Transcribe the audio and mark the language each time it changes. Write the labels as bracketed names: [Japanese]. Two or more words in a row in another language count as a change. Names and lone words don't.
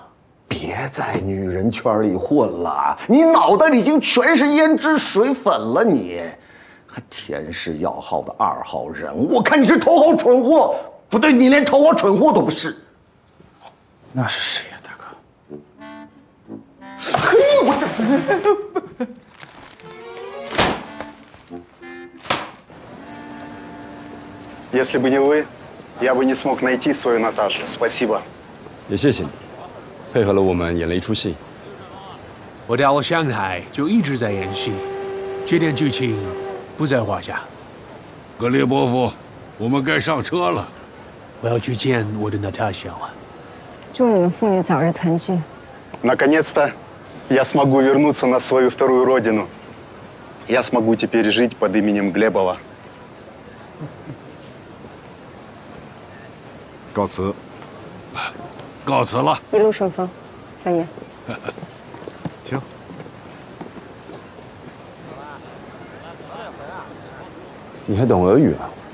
[Chinese] 别在女人圈里混了，你脑袋里已经全是胭脂水粉了，你还田氏药号的2号人，我看你是头号蠢货。不对，你连头号蠢货都不是。那是谁呀，大哥？嘿，我这 [Russian] Если бы не вы, я бы не смог найти свою Наташу. Спасибо. [Chinese] 也谢谢你，配合了我们演了一出戏。我到了上海就一直在演戏，这点剧情不在话下。格列伯夫，我们该上车了。我要去见我的 Natasha 了。祝你们父女早日团聚。 [Russian] Наконец-то я смогу вернуться на свою вторую родину. Я смогу теперь жить под именем Глебова. [Chinese] 告辞。告辞了。一路顺风，三爷。请。你还懂俄语啊？